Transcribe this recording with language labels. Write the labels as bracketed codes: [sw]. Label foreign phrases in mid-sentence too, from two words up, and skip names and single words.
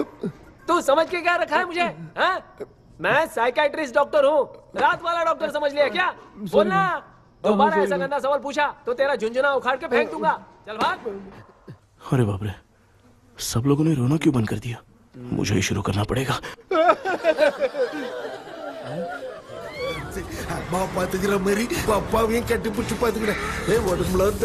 [hi] तू समझ के क्या रखा है मुझे? हाँ? मैं साइकियाट्रिस्ट डॉक्टर हूँ, रात वाला डॉक्टर समझ लिया क्या? बोलना, दोबारा ऐसा गंदा सवाल पूछा तो तेरा झुंझुना उखाड़ के फेंक दूंगा। चल भाग। अरे बाप रे, सब लोगों ने रोना क्यों बंद कर दिया? मुझे ही शुरू करना पड़ेगा। [ta] அம்மா பாத்துக்கிற மாதிரி அப்பாவையும் கட்டி பிடிச்சு பாத்துக்கிறேன். உடம்புல